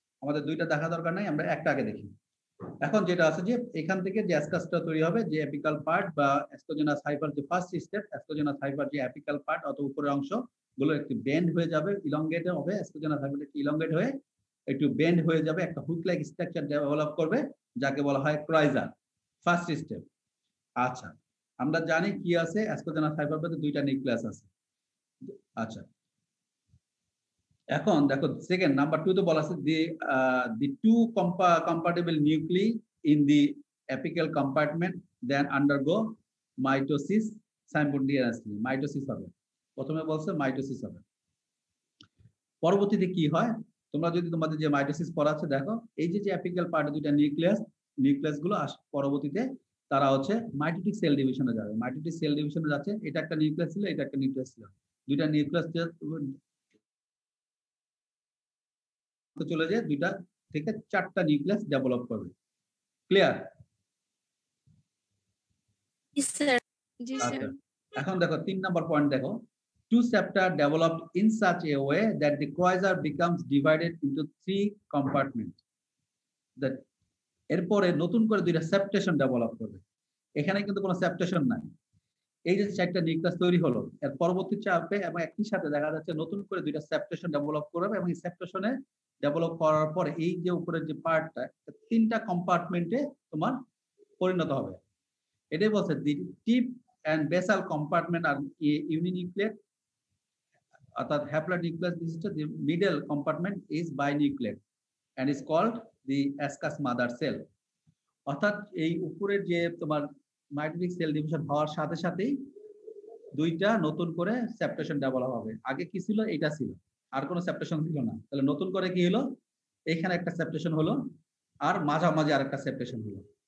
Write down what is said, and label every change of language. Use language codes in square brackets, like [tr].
[bn] আমাদের দুইটা দেখা দরকার নাই, আমরা একটা আগে দেখি। এখন যেটা আছে যে এখান থেকে যে অ্যাসকাসটা তৈরি হবে, যে অ্যাপিকাল পার্ট বা অ্যাসকোজেনাস হাইফার যে ফার্স্ট স্টেপ, অ্যাসকোজেনাস হাইফার যে অ্যাপিকাল পার্ট অথবা উপরের অংশ গুলো একটু বেন্ড হয়ে যাবে, ইলংগেট হবে, অ্যাসকোজেনাস হাইফার একটু ইলংগেট হয়ে একটু বেন্ড হয়ে যাবে, একটা হুক লাইক স্ট্রাকচার ডেভেলপ করবে যাকে বলা হয় ক্রয়জার, ফার্স্ট স্টেপ। আচ্ছা, আমরা জানি কি আছে, অ্যাসকোজেনাস হাইফার মধ্যে দুইটা নিউক্লিয়াস আছে। আচ্ছা, এখন দেখো সেকেন্ড নাম্বার 2 তো বলা আছে [en] the two compatible nuclei in the apical compartment then undergo mitosis [bn] সাইমultaneously mitosis হবে। প্রথমে বলছে মাইটোসিস হবে। পরবর্তীতে কি হয়, তোমরা যদি তোমাদের যে মাইটোসিস পড়া আছে দেখো, এই যে অ্যাপিক্যাল পার্টে দুইটা নিউক্লিয়াস গুলো পরবর্তীতে তারা হচ্ছে মাইটোটিক সেল ডিভিশনে যাবে। মাইটোটিক সেল ডিভিশনে যাচ্ছে, এটা একটা নিউক্লিয়াস ছিল, এটা একটা নিউক্লিয়াস ছিল, দুইটা নিউক্লিয়াস চলে যায়, দুইটা থেকে চারটা নিউক্লিয়াস ডেভেলপ করবে। ক্লিয়ার? জি স্যার। এখন দেখো 3 নম্বর পয়েন্ট দেখো, [en] two septa developed in such a way that the quasar becomes divided into 3 compartments. [bn] That এরপরে নতুন করে দুইটা সেপ্টেশন ডেভেলপ করবে। এখানে কিন্তু কোনো সেপ্টেশন নাই। এই যে চারটা নিউক্লিয়াস তৈরি হলো, এর পরবর্তী চাপে এবং একই সাথে দেখা যাচ্ছে নতুন করে দুইটা সেপ্টেশন ডেভেলপ করবে এবং এই সেপ্টেশনে ডেভেলপ করার পরে এই যে উপরের যে পার্টটা 3টা কম্পার্টমেন্টে তোমার পরিণত হবে। এটাই বলছে [en] the tip and basal compartment are uninucleate, [bn] অর্থাৎ haplonucleus বিশিষ্ট, [en] the middle compartment is binucleate and is called the ascus mother cell. [bn] অর্থাৎ এই উপরের যে তোমার মাইটোটিক সেল ডিভিশন হওয়ার সাথে সাথেই দুইটা নতুন করে সেপ্টেশন ডেভেলপ হবে। আগে কি ছিল? এটা ছিল, আর কোনো সেপ্টেশন ছিল না। তাহলে নতুন করে কি হলো? এখানে একটা সেপ্টেশন হলো, আর মাঝামাঝি আরেকটা সেপ্টেশন হলো।